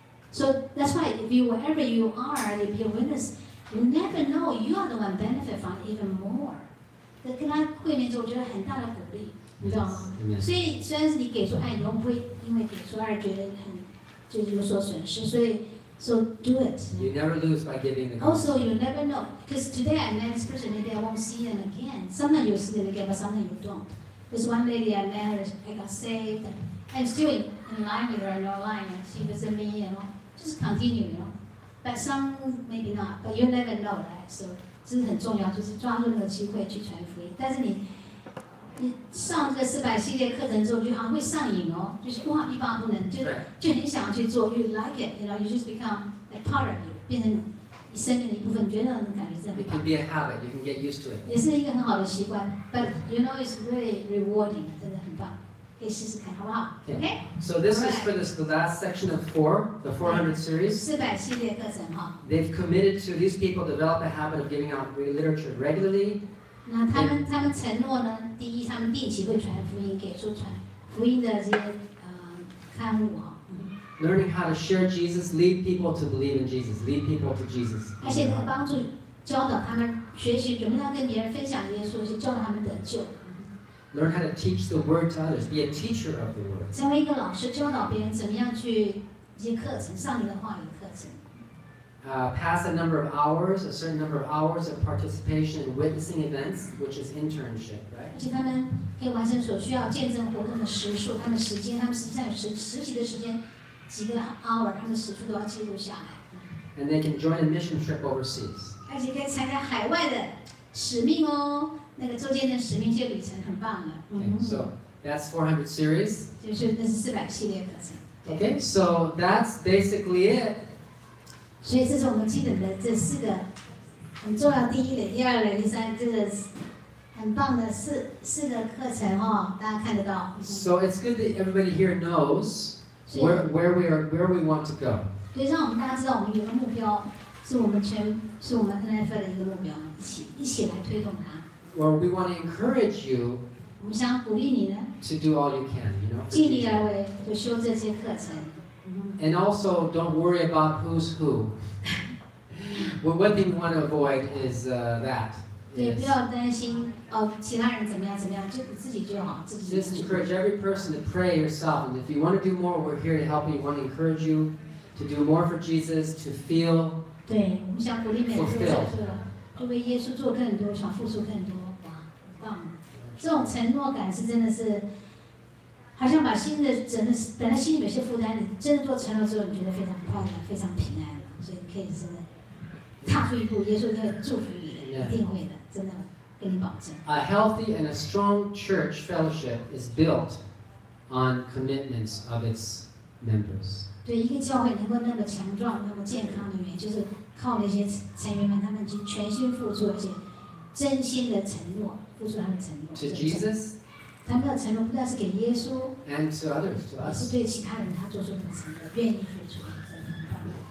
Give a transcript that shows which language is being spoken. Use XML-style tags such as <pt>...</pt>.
<en>So that's why wherever you are, if you're a witness, you never know you are the one benefit from even more.</en> <zh>跟他会面之后，我觉得很大的鼓励，你知道吗？所以虽然是你给出爱，你又不会因为给出爱觉得就有所损失，所以。</zh> <en>So do it. You never lose by giving the gospel. Also, you never know. Because today I met this person, maybe I won't see them again. Sometimes you'll see them again, but sometimes you don't. There's one lady I met her, I got saved. I'm still in line with her in online. She visited me, just continue, But some, maybe not. But you never know, right?</en> <zh>So, 这是很重要，就是抓住那个机会去传福音。但是你上这个400系列课程之后，就好像会上瘾就是哇，欲罢不能，就很想要去做。</zh> <en>You like it, you just become a part of you，</en> <zh>变成你生命的一部分。你觉得那种感觉真的很棒。</zh> <en>It can be a habit. You can get used to it.</en> <zh>也是一个很好的习惯。</zh> <en>But it's really rewarding，</en> <zh>真的很棒，可以试试看，好不好 ？</zh> <en>Okay. So this is for the last section of 4, the 400 series.</en> <zh>400系列课程</zh> <en>They've committed to these people develop a habit of giving out literature regularly.</en> <zh>那他们承诺呢，第一，他们定期会传福音，给出传福音的这些刊物</zh> <en>Learning how to share Jesus, lead people to believe in Jesus, lead people to Jesus.</en> <zh>而且能帮助教导他们学习怎么样跟别人分享耶稣，去教导他们得救。</zh> <en>Learn how to teach the word to others, be a teacher of the word.</en> <zh>成为一个老师，教导别人怎么样去一些课程，上帝的话语课程。</zh> <en>Pass a number of hours, a certain number of hours of participation in witnessing events, which is internship, right?</en> <zh>而且他们可以完成所需要见证活动的时数，他们时间，他们实际上有实习的时间，几个 hour， 他们时数都要记录下来。</zh> <en>And they can join a mission trip overseas.</en> <zh>而且可以参加海外的使命那个周间的使命线旅程很棒的。</zh> <en>Okay, so that's 400 series.</en> <zh>就是那是400系列课程。</zh> <en>Okay, so that's basically it.</en> <zh>所以这是我们基本的这4个很重要，第1类、第2类、第3，这个很棒的四个课程大家看得到。</zh> <en>So it's good that everybody here knows where we want to go.</en> <zh>所以让我们大家知道，我们有个目标，是我们 NFL 的一个目标，一起来推动它。</zh> <en>Or we want to encourage you</en> <zh>我们想鼓励你呢，</zh> <en>to do all you can,</en> <zh>尽力而为，就修这些课程。</zh> <en>And also, don't worry about who's who. One thing we want to avoid is that.</en> <zh>对，不要担心其他人怎么样，就你自己就好，自己。</zh> <en>Just encourage every person to pray yourself, and if you want to do more, we're here to help you. We want to encourage you to do more for Jesus, to feel.</en> <zh>对，我们想鼓励每个人就为耶稣做更多，想付出更多，哇，很棒！这种承诺感是真的是。好像把本来心里有些负担，你真的做承诺之后，你觉得非常快乐，非常平安了，所以可以真的踏出一步，耶稣会祝福你的，一定会的，真的跟你保证。</zh> <en>A healthy and a strong church fellowship is built on commitments of its members.</en> <zh>对一个教会能够那么强壮、那么健康的原因，就是靠那些成员们，他们去全心付出，而且真心的承诺，付出他们的承诺。</zh> <en>To Jesus.</en> <zh>他们的承诺不但是给耶稣</zh> <en>，and to others, to</en> <zh>也</zh> <en>us.</en> <zh>是对其他人他做出的承诺，愿意付出，真的很棒。</zh>